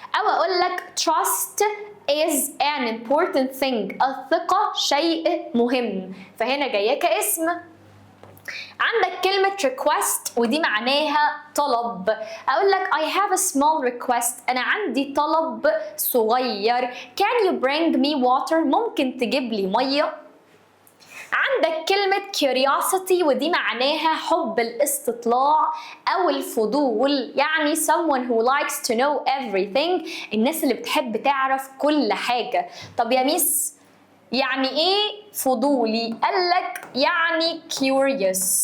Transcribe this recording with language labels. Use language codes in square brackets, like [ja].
[ar] او اقول لك [en] trust is an important thing، [ar] الثقه شيء مهم، فهنا جايه كاسم. عندك كلمة request ودي معناها طلب. أقول لك [en] I have a small request، [ar] أنا عندي طلب صغير. [en] Can you bring me water؟ [ar] ممكن تجيب لي مية. عندك كلمة curiosity ودي معناها حب الاستطلاع أو الفضول، يعني [en] someone who likes to know everything، [ar] الناس اللي بتحب تعرف كل حاجة. طب يا ميس يعني ايه فضولي؟ قالك يعني curious.